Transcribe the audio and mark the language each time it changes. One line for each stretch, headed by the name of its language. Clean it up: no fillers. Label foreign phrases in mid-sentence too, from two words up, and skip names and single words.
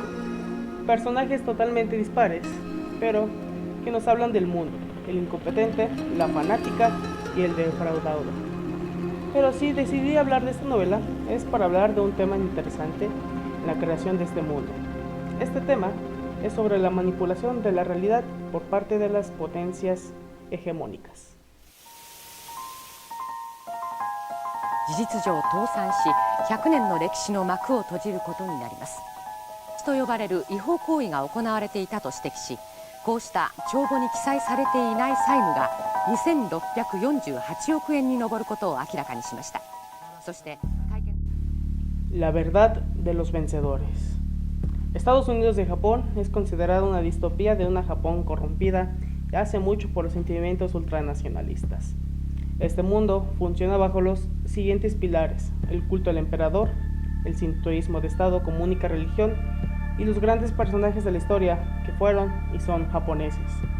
Spanish: Personajes totalmente dispares, pero que nos hablan del mundo, el incompetente, la fanática y el defraudador. Pero si decidí hablar de esta novela es para hablar de un tema interesante, la creación de este mundo. Este tema es sobre la manipulación de la realidad por parte de las potencias hegemónicas.
Japanese: 事実上倒産し100年の歴史の幕を閉じることになります。と呼ばれる違法行為が行われていたと指摘し、 こうした帳簿に記載されていない債務が2648億円に上ることを明らかにしました。そして会見
Spanish: La verdad de los vencedores. Estados Unidos de Japón es considerada una distopía de una Japón corrompida y hace mucho por los sentimientos ultranacionalistas. Este mundo funciona bajo los siguientes pilares: el culto al emperador, el sintoísmo de Estado como única religión y los grandes personajes de la historia que fueron y son japoneses.